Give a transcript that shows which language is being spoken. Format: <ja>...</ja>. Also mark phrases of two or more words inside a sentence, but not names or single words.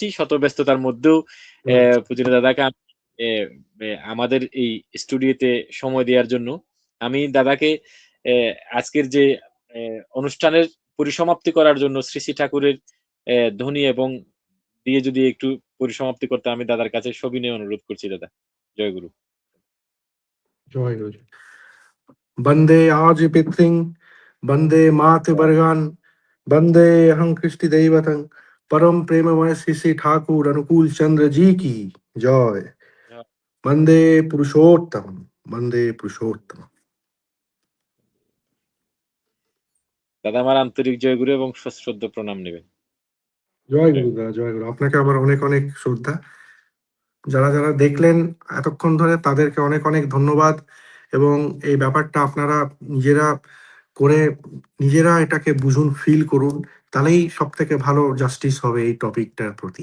<bn>শত ব্যস্ততার মধ্যেও পূজনীয় দাদাকে আমি এ এ আমাদের এই স্টুডিওতে সময় দেওয়ার জন্য আমি দাদাকে এ আজকের যে এ অনুষ্ঠানের পরিসমাপ্তি করার জন্য শ্রী, শ্রী ঠাকুরের ধ্বনি এবং দিয়ে যদি একটু পরিসমাপ্তি করতে আমি দাদার কাছে সবিনয়ে অনুরোধ করছি দাদা। জয়গুরু। জয় গুরু।</bn> <sa>বন্দে আজ পিতৃং, বন্দে মাতৃবর্গান, वंदे अहं कृष्टि दैवतं, परम प्रेममय श्री श्री ठाकुर अनुकूल चंद्र</sa> <hi>जी की जय।</hi> <sa>वंदे पुरुषोत्तम, वंदे पुरुषोत्तम।</sa> <bn>দাদা আমার আন্তরিক জয়গুরু এবং সশ্রদ্ধ প্রণাম নেবেন। জয় গুরু জয়গুরু। দাদা, জয় গুরু। আপনাকে আমার অনেক অনেক শ্রদ্ধা। যারা যারা দেখলেন এতক্ষণ ধরে তাদেরকে অনেক অনেক ধন্যবাদ। এবং এই ব্যাপারটা আপনারা নিজেরা করে নিজেরা এটাকে বুঝুন, ফিল করুন, তাহলেই সব থেকে ভালো জাস্টিস হবে এই টপিকটার প্রতি।</bn>